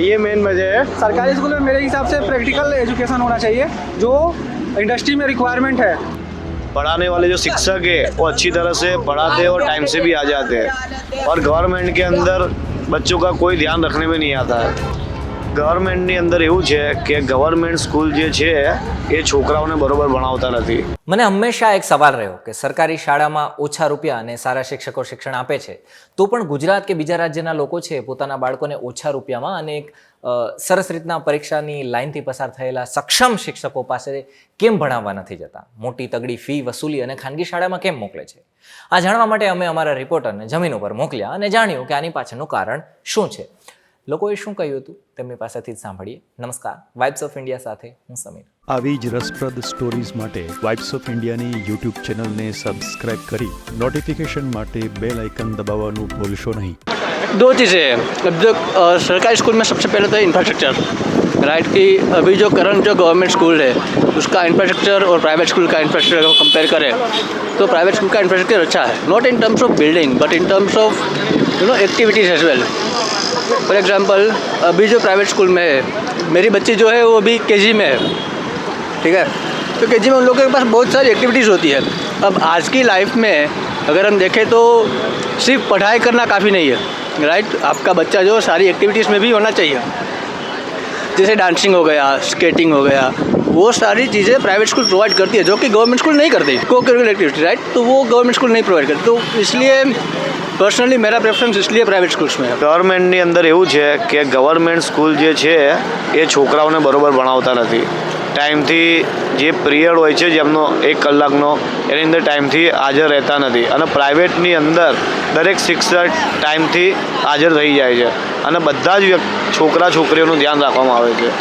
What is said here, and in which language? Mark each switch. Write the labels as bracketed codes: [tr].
[hi] ये मेन वजह है। सरकारी स्कूल में मेरे हिसाब से प्रैक्टिकल एजुकेशन होना चाहिए जो इंडस्ट्री में रिक्वायरमेंट है। पढ़ाने वाले जो शिक्षक है वो अच्छी तरह से पढ़ाते हैं और टाइम से भी आ जाते हैं, और गवर्नमेंट के अंदर बच्चों का કોઈ ધ્યાન રખને में નહીં आता है। [gu] ગવર્મેન્ટની અંદર એવું છે કે ગવર્મેન્ટ સ્કૂલ જે છે એ છોકરાઓને બરોબર ભણાવતા નથી। મને હંમેશા એક સવાલ રહ્યો કે સરકારી શાળામાં ઓછા રૂપિયા અને સારા શિક્ષકો શિક્ષણ આપે છે તો પણ ગુજરાત કે બીજા રાજ્યના લોકો છે પોતાના બાળકોને ઓછા રૂપિયામાં અને એક સરસ રીતના પરીક્ષાની લાઈનથી પસાર થયેલા સક્ષમ શિક્ષકો પાસે કેમ ભણાવવા નથી જતા, મોટી તગડી ફી વસૂલી અને ખાનગી શાળામાં કેમ મોકલે છે? આ જાણવા માટે અમે અમારા રિપોર્ટરને જમીન ઉપર મોકલ્યા અને જાણ્યું કે આની પાછળનું કારણ શું છે। લોકોએ શું કહ્યું હતું તેમની પાસેથી જ સાંભળીએ। નમસ્કાર, વાઇબ્સ ઓફ ઇન્ડિયા સાથે હું સમીર। આવી જ રસપ્રદ સ્ટોરીઝ માટે વાઇબ્સ ઓફ ઇન્ડિયાની યુટ્યુબ ચેનલને સબસ્ક્રાઇબ કરી નોટિફિકેશન માટે બેલ આઇકન દબાવવાનું ભૂલશો નહીં। [hi] दो चीज़ें हैं। अब जो सरकारी स्कूल में सबसे पहले तो इंफ्रास्ट्रक्चर राइट, कि अभी जो करंट जो गवर्नमेंट स्कूल है उसका इंफ्रास्ट्रक्चर और प्राइवेट स्कूल का इंफ्रास्ट्रक्चर को कंपेयर करें तो प्राइवेट स्कूल का इंफ्रास्ट्रक्चर अच्छा है, [en] Not in terms of building but in terms of activities as well. [hi] For example अभी जो प्राइवेट स्कूल में है, मेरी बच्ची जो है वो अभी केजी में है, ठीक है, तो केजी में उन लोगों के पास बहुत सारी एक्टिविटीज़ होती है। अब आज की लाइफ में अगर हम देखें तो सिर्फ पढ़ाई करना काफ़ी नहीं है राइट, आपका बच्चा जो सारी एक्टिविटीज़ में भी होना चाहिए, जैसे डांसिंग हो गया, स्केटिंग हो गया, वो सारी चीज़ें प्राइवेट स्कूल प्रोवाइड करती है जो कि गवर्नमेंट स्कूल नहीं करती। को करिकुलर एक्टिविटी राइट, तो वो गवर्नमेंट स्कूल नहीं प्रोवाइड करती, तो इसलिए पर्सनली मेरा प्रेफरेंस इसलिए प्राइवेट स्कूल्स में है। [gu] ગવર્મેન્ટની અંદર એવું છે કે ગવર્મેન્ટ સ્કૂલ જે છે એ છોકરાઓને બરોબર ભણાવતા નથી। ટાઈમથી જે પિરિયડ હોય છે જેમનો 1 કલાકનો એની અંદર ટાઈમથી હાજર રહેતા નથી, અને પ્રાઇવેટની અંદર દરેક શિક્ષક ટાઈમથી હાજર થઈ જાય છે અને બધા જ છોકરા છોકરીઓનું ધ્યાન રાખવામાં આવે છે।